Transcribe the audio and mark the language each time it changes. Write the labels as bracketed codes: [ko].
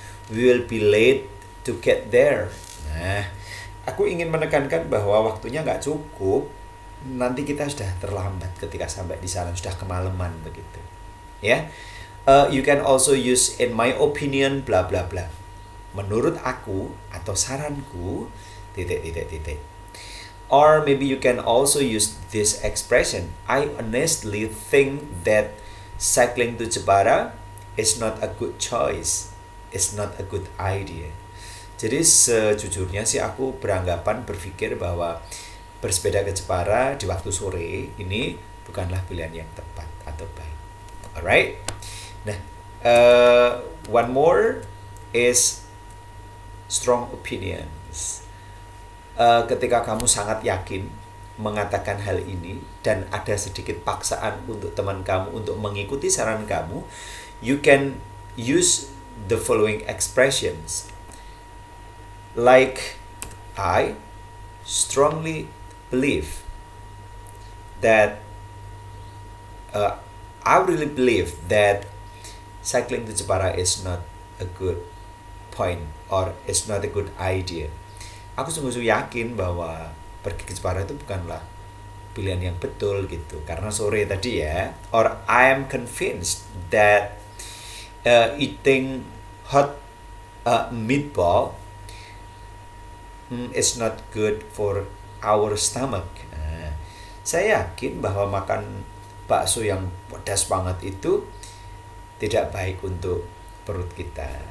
[en] We will be late to get there." [id] Nah, aku ingin menekankan bahwa waktunya nggak cukup. Nanti kita sudah terlambat ketika sampai di sana, sudah kemalaman begitu. [en] Ya, you can also use in my opinion bla bla bla. [id] Menurut aku atau saranku titik. [en] Or maybe you can also use this expression, "I honestly think that cycling to Jepara is not a good choice. It's not a good idea." [id] Jadi sejujurnya sih aku berpikir bahwa bersepeda ke Jepara di waktu sore ini bukanlah pilihan yang tepat atau baik. [en] Alright. Nah, one more is strong opinions. [id] Ketika kamu sangat yakin mengatakan hal ini dan ada sedikit paksaan untuk teman kamu untuk mengikuti saran kamu, [en] you can use the following expressions. Like, I strongly believe that I really believe that cycling to Jepara is not a good point or is not a good idea. [id] Aku sungguh-sungguh yakin bahwa pergi ke Jepara itu bukanlah pilihan yang betul gitu, karena sore tadi ya. [en] Or I am convinced that eating hot meatball is not good for our stomach. [id] Saya yakin bahwa makan bakso yang pedas banget itu tidak baik untuk perut kita.